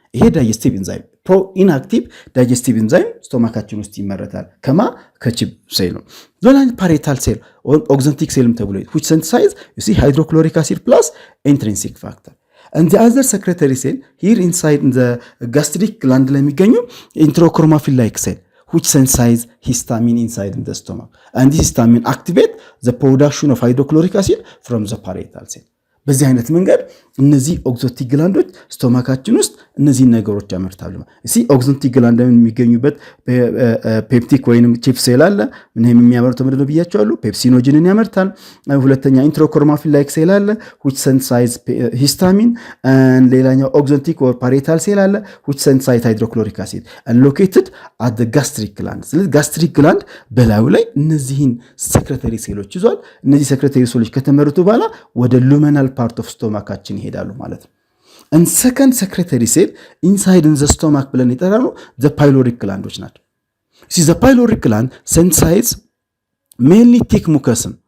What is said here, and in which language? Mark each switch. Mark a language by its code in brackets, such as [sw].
[am] ይሄ digestive enzyme pro inactive digestive enzyme ስቶማካችን ውስጥ ይመረታል ከማ ከቺፍ ሴል ነው። ሌላኛው parietal cell or oxytic cell ተብሎ [en] which synthesize you see hydrochloric acid plus intrinsic factor. and the other secretory cell here inside in the gastric gland [am] ላይ የሚገኘው [en] enterochromaffin like cell which synthesize histamine inside in the stomach, and this histamine activate the production of hydrochloric acid from the parietal cell. [am] በዚህ አይነት መንገድ እነዚህ ኦክሲቲክ ግላንዶች ስቶማካችን ውስጥ እነዚህ ነገሮች ያመርታሉ። እሺ ኦክሲቲክ ግላንድ የሚገኙበት ፔፕቲክ ወይንም ቺፍ ሴል አለ። ምንም የሚያመርተው ምንድነው ብያቸዋለሁ? ፔፕሲኖጂንን ያመርታል። ሁለተኛ ኢንትሮኮርማፊን ላይክ ሴል አለ [en] which synthesize histamine, [am] and ሌላኛው ኦክሲቲክ or parietal cell አለ [en] which synthesize hydrochloric acid and located at the gastric gland. [am] ስለዚህ ጋስትሪክ ግላንድ በላዩ ላይ እነዚህን ሰክሬተሪ ሴሎች ይዟል። እነዚህ ሰክሬተሪ ሴሎች ከተመረቱ በኋላ ወደ luminal part of ስቶማካችን ይሄዳሉ ማለት ነው። [en] and second secretory cell inside in the stomach [am] ብለን የጠራነው the pyloric glandoች ናቸው። [en] see the pyloric gland synthesize mainly thick mucus,